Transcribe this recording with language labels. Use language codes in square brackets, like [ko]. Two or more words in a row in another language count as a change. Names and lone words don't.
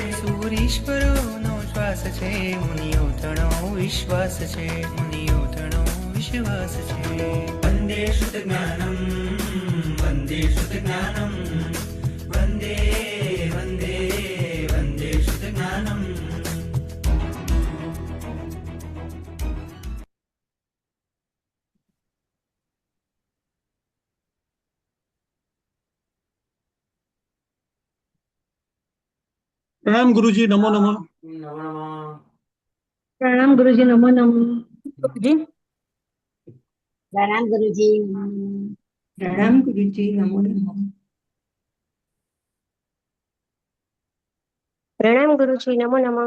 [gu] સૂરીશ્વરોનો શ્વાસ છે, મુનિઓ તણો વિશ્વાસ છે, મુનિઓ તણો વિશ્વાસ છે. [sa] વંદે શુદ્ધજ્ઞાનમ વંદે શુદ્ધજ્ઞાનમ વંદે વંદે વંદે શુદ્ધજ્ઞાનમ. [hi] प्रणाम गुरुजी, नमो नमः. नमो नमः. प्रणाम गुरुजी, नमो नमः. गुरुजी प्रणाम गुरुजी. प्रणाम गुरुजी, नमो नमः. प्रणाम गुरुजी, नमो नमः.